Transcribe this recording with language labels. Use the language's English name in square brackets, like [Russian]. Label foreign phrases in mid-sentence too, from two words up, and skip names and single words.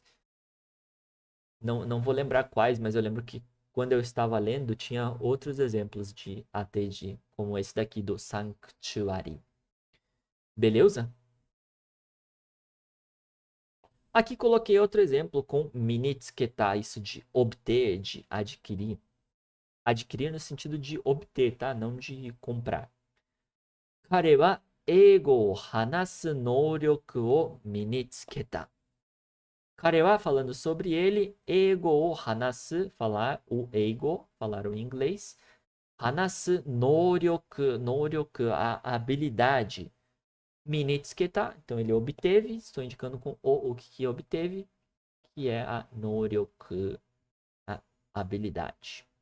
[Portuguese] Não vou lembrar quais, mas eu lembro que quando eu estava lendo tinha outros exemplos de ATG, como esse daqui do Sanctuary. Beleza? Aqui coloquei outro exemplo com minitsuketa, isso de obter, de adquirir. Adquirir no sentido de obter, tá? Não de comprar. [Japanese] 彼は英語を話す能力を身につけた。彼は [Portuguese] falando sobre ele, [Japanese] 英語を話す, [Portuguese] falar o ego, falar o inglês. [Japanese] 話す、能力, [Portuguese] a habilidade. Minitsuketa, então ele obteve, estou indicando com o que obteve, que é a noryoku, a habilidade.